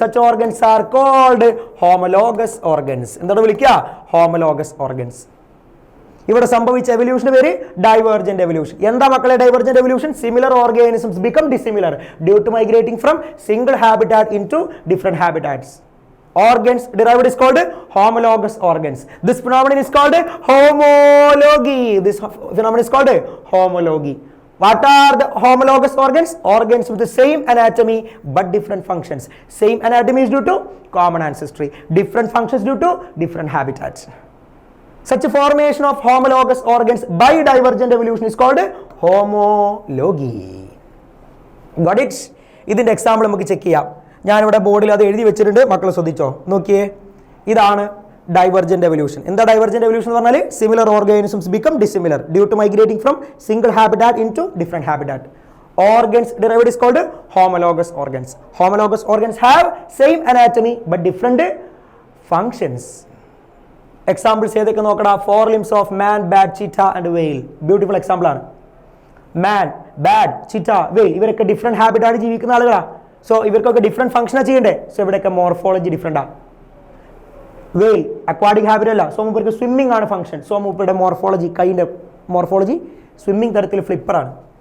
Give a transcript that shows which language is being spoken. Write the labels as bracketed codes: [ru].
[en] Such organs are called homologous organs. [ml] എന്താണ് വിളിക്കുക? Homologous organs. ഇവിടെ സംഭവിച്ച എവല്യൂഷന് പേര് ഡൈവേർജന്റ് എവല്യൂഷൻ. എന്താ മക്കളെ divergent evolution? [en] Similar organisms become dissimilar due to migrating from single habitat into different habitats. Organs derived is called homologous organs. This phenomenon is called homology. This phenomenon is called homology. What are the homologous organs? Organs with the same anatomy but different functions. Same anatomy is due to common ancestry. Different functions due to different habitats. Such a formation of homologous organs by divergent evolution is called homology. Got it? [ml] ഇതിന്റെ example നമുക്ക് check ചെയ്യാം. ഞാനിവിടെ ബോർഡിൽ അത് എഴുതി വെച്ചിട്ടുണ്ട്, മക്കൾ ശ്രദ്ധിച്ചോ. നോക്കിയേ, ഇതാണ് ഡൈവർജന്റ് എവല്യൂഷൻ. എന്താ ഡൈവർജന്റ് എവല്യൂഷൻ എന്ന് പറഞ്ഞാൽ? [en] Similar organisms become dissimilar due to migrating from single habitat into different habitat. Organs derived is called homologous organs. Homologous organs have same anatomy but different functions. [ml] Examples ഏതൊക്കെ നോക്കടാ? [en] 4 limbs of man, bat, cheetah and whale. Beautiful example ആണ്. [ml] മാൻ, bad, ചിറ്റ, വെയിൽ ഇവരൊക്കെ different ഹാബിറ്റാണ് ജീവിക്കുന്ന ആളുകളാണ്. So ഇവർക്കൊക്കെ different ഫംഗ്ഷനാണ് ചെയ്യേണ്ടത്. സോ ഇവിടെയൊക്കെ മോർഫോളജി ഡിഫറെന്റ് ആണ്. വെയിൽ അക്വാറ്റിക് ഹാബിറ്റ് അല്ല. സോ മൂപ്പർക്ക് സ്വിമ്മിംഗ് ആണ് ഫംഗ്ഷൻ. സോ മൂപ്പരുടെ മോർഫോളജി, കൈൻ്റെ മോർഫോളജി സ്വിമ്മിംഗ് തരത്തിൽ ഫ്ലിപ്പറാണ്.